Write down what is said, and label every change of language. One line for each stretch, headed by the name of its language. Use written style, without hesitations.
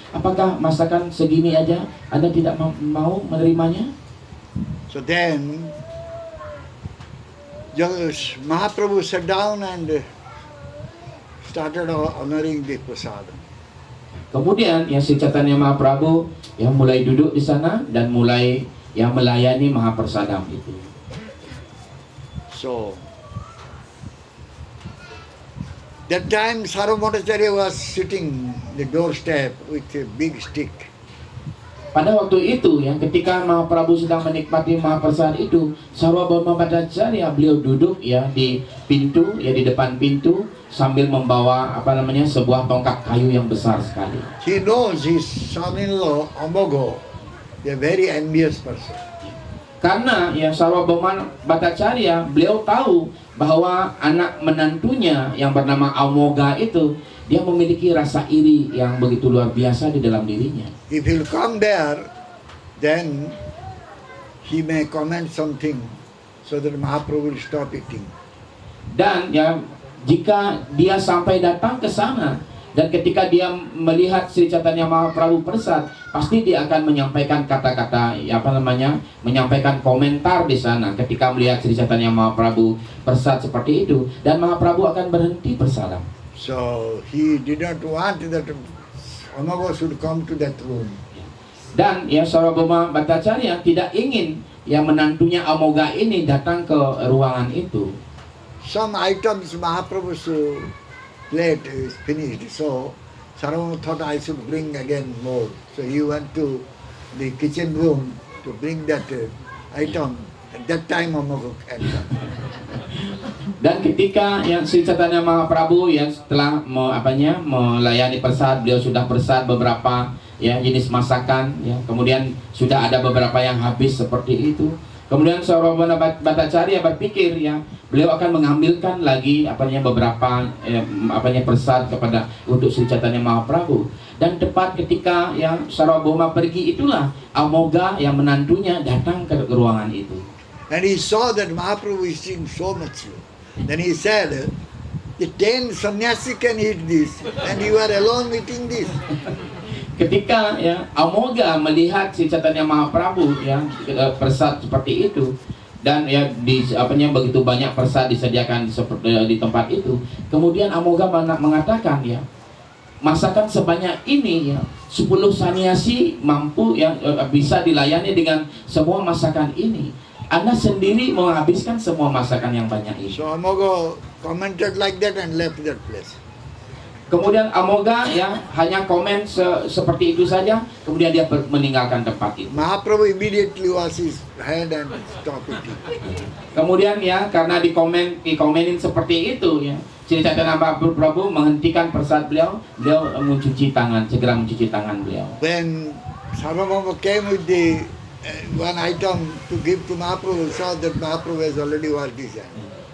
Indonesian: Apakah masakan segini aja Anda tidak mau menerimanya?
English: So then Mahaprabhu sat down and started honoring the prasadam.
Indonesian: Kemudian ya Sri Chaitanya Mahaprabhu ya mulai duduk di sana dan mulai ya melayani Mahaprasadam itu.
English: So that time Sarvabhauma Bhattacharya was sitting the doorstep with a big stick.
Indonesian: Pada waktu itu yang ketika Mahaprabhu sedang menikmati Mahaprasad itu, Sarvabhauma Bhattacharya beliau duduk ya di pintu, ya di depan pintu sambil membawa sebuah tongkat kayu yang besar sekali.
English: He knows his son-in-law Amogha, a very envious person.
Indonesian: Karena ya Sarvabhauma Bhattacharya beliau tahu bahwa anak menantunya yang bernama Amogha itu dia memiliki rasa iri yang begitu luar biasa di dalam dirinya.
English: If he'll come there, then he may comment something so that Mahaprabhu will stop eating.
Indonesian: Dan ya jika dia sampai datang ke sana dan ketika dia melihat Sri Chaitanya Mahaprabhu persad, pasti dia akan menyampaikan kata-kata menyampaikan komentar di sana ketika melihat Sri Chaitanya Mahaprabhu persad seperti itu, dan Mahaprabhu akan berhenti bersalam.
English: So he did not want that Amogha should come to that room.
Indonesian: Dan ya Sarvabhauma Bhattacharya tidak ingin yang menantunya Amogha ini datang ke ruangan itu.
English: Some items Mahaprabhu's plate is finished, so Sarvabhauma thought I should bring again more. So he went to the kitchen room to bring that item. At that time Amogha entered.
Indonesian: Dan ketika yang Sri Chaitanya Mahaprabhu yang setelah melayani persad, beliau sudah persad beberapa ya jenis masakan ya, kemudian sudah ada beberapa yang habis seperti itu. Kemudian Sarvabhauma Bhattacharya berpikir ya beliau akan mengambilkan lagi beberapa persad kepada untuk Sri Chaitanya Mahaprabhu. Dan tepat ketika yang Sarvabhauma pergi itulah Amogha yang menantunya datang ke ruangan itu.
English: And he saw that Mahaprabhu is eating so much. Then he said, "The 10 sannyasi can eat this, and you are alone eating this."
Indonesian: Ketika ya Amogha melihat Sri Chaitanya Mahaprabhu yang persad seperti itu, dan ya begitu banyak persad disediakan di tempat itu, kemudian Amogha mengatakan ya masakan sebanyak ini ya 10 sannyasi mampu yang bisa dilayani dengan semua masakan ini. Anda sendiri menghabiskan semua masakan yang banyak itu.
English: So Amogha commented like that and left that place.
Indonesian: Kemudian Amoga ya hanya komen seperti itu saja, kemudian dia meninggalkan tempat itu.
English: Mahaprabhu immediately was his hand and stopped eating.
Indonesian: Kemudian ya karena dikomenin seperti itu ya, Sri Chaitanya Mahaprabhu menghentikan prasad beliau mencuci tangan, segera mencuci tangan beliau.
English: When Sarvabhauma came with the one item to give to Mahaprabhu, saw that Mahaprabhu has already washed his hand.